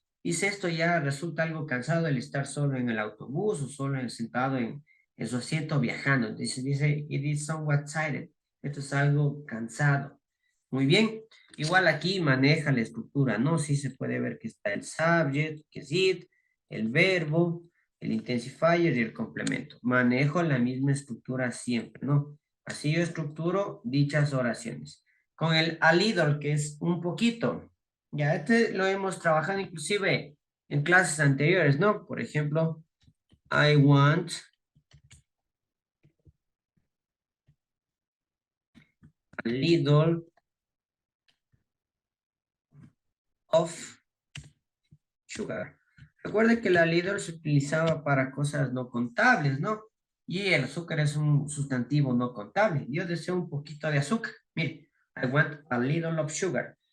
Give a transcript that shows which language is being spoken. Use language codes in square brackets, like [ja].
[es] Dice esto ya resulta algo cansado el estar solo en el autobús o solo sentado en su asiento viajando. Entonces dice, [en] it is somewhat tired. [es] Esto es algo cansado. Muy bien. Igual aquí maneja la estructura, ¿no? Sí se puede ver que está el subject, que es it, el verbo, el intensifier y el complemento. Manejo la misma estructura siempre, ¿no? Así yo estructuro dichas oraciones. Con el a little, que es un poquito. Ya, este lo hemos trabajado inclusive en clases anteriores, ¿no? Por ejemplo, [en] I want a little of sugar. [es] Recuerde que la little se utilizaba para cosas no contables, ¿no? Y el azúcar es un sustantivo no contable. Yo deseo un poquito de azúcar. [en] Mire, I want a little of sugar.